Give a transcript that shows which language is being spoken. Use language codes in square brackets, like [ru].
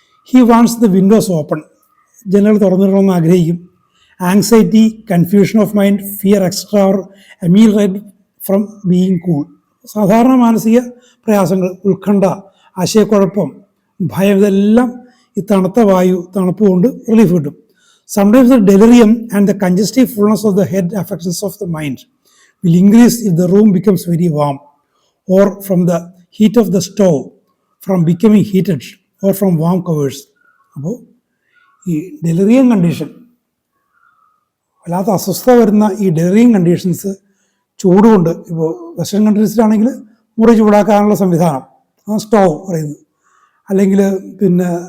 [en] he wants the windows open, [ml] ജനൽ തുറന്നിടണമെന്ന് ആഗ്രഹിക്കും. [en] Anxiety, confusion of mind, fear extra or ameliorate from being cool. [ml] സാധാരണ മാനസിക പ്രയാസങ്ങൾ, ഉത്കണ്ഠ, ആശയക്കുഴപ്പം, ഭയം, ഇതെല്ലാം ഈ തണുത്ത വായു, തണുപ്പ് കൊണ്ട് റിലീഫ് കിട്ടും. [en] Sometimes the delirium and the congestive fullness of the head affections of the mind will increase if the room becomes very warm, or from the heat of the stove, from becoming heated, or from warm covers. [ml] അപ്പോൾ ഈ delirium condition, വല്ലാത്ത അസ്വസ്ഥത വരുന്ന ഈ delirium conditions ചൂടുകൊണ്ട്, ഇപ്പോൾ western കൺട്രീസിലാണെങ്കിൽ മുറി ചൂടാക്കാനുള്ള സംവിധാനം, stove പറയുന്നത്, അല്ലെങ്കിൽ പിന്നെ